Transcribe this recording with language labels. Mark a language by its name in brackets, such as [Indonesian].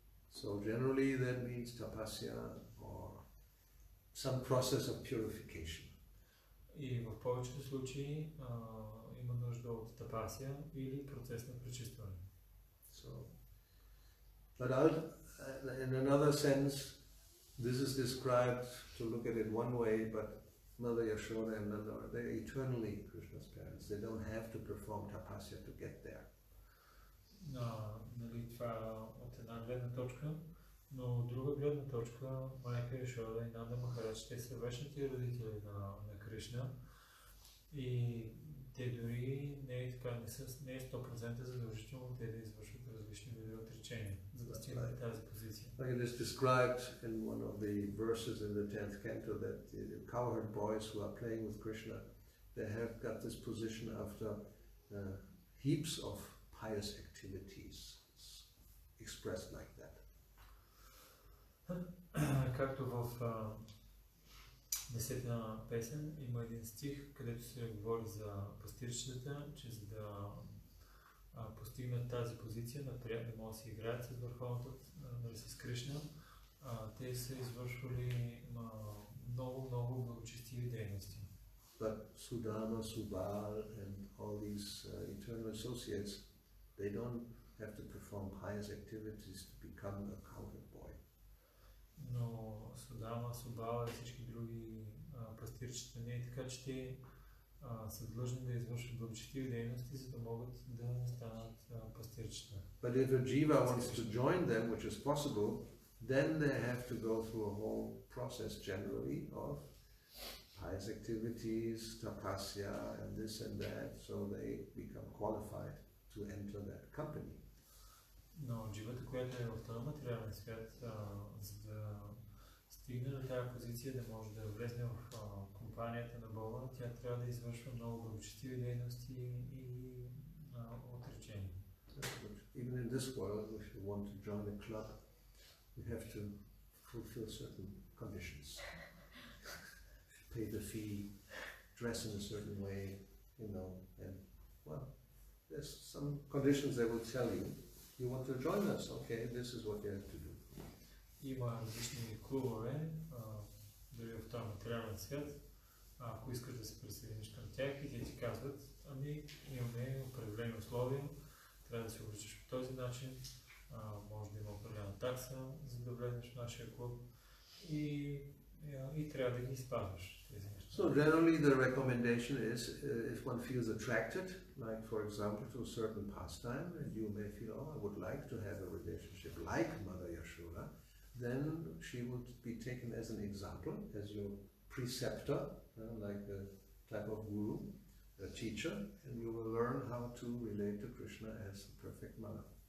[English] So generally that means tapasya or some process of purification. [Bulgarian] И в повечето случаи има нужда от тапасия или процес на пречистване. [English] So, but in another sense, this is described to look at it one way, but Mother Yashoda and Nanda, they're eternally Krishna's parents. They don't have to perform tapasya to get there. [Bulgarian] Нали, това от една гледна точка, но от друга гледна точка, майка Яшода и Нанда Махарадж, те са вечните родители на Кришна и те дори не е 100% задължително те да извършват различни видове отречения, за да стигнат тази позиция. [English] Like it is described in one of the verses in the 10th canto that the cowherd boys who are playing with Krishna, they have got this position after heaps of pious activities. It's expressed like that. [Bulgarian] Както в 10-та песен има един стих, където се говори за пастирчетата, че за да постигнат тази позиция, да могат да си играят с върховната, с Кришна, те са извършвали много благочестиви дейности. [English] But Sudama, Subal and all these eternal associates, they don't have to perform pious activities to become a cowherd boy. [Bulgarian] Но Судама, Субала и всички други пастирчета не е така, че те са длъжни да извършват благочестиви дейности, за да могат да станат пастирчета. [English] But if a jiva wants to join them, which is possible, then they have to go through a whole process generally of pious activities, tapasya and this and that, so they become qualified to enter that company. [Bulgarian] Но дживата, която е в този материален свят, за да стигне до тази позиция, да може да влезне в компанията на Бога, тя трябва да извършва много благочестиви дейности и отречения. [English] Even in this world, if you want to join a club, you have to fulfill certain conditions. Pay the fee, dress in a certain way, you know, and well, there's some conditions they will tell you. You want to join us? Okay, this is what you have to do. [Bulgarian] Има различни клубове, дори в този материален свят. Ако искаш да се присъединиш към тях и те ти казват, ами имаме определени условия, трябва да се обличаш по този начин, може да има определена такса, за да влезеш в нашия клуб и трябва да ги спазваш тези неща. [English] So generally the recommendation is if one feels attracted, like for example to a certain pastime, and you may feel, oh, I would like to have a relationship like Mother Yashoda, then she would be taken as an example, as your preceptor, like a type of guru, a teacher, and you will learn how to relate to Krishna as a perfect mother.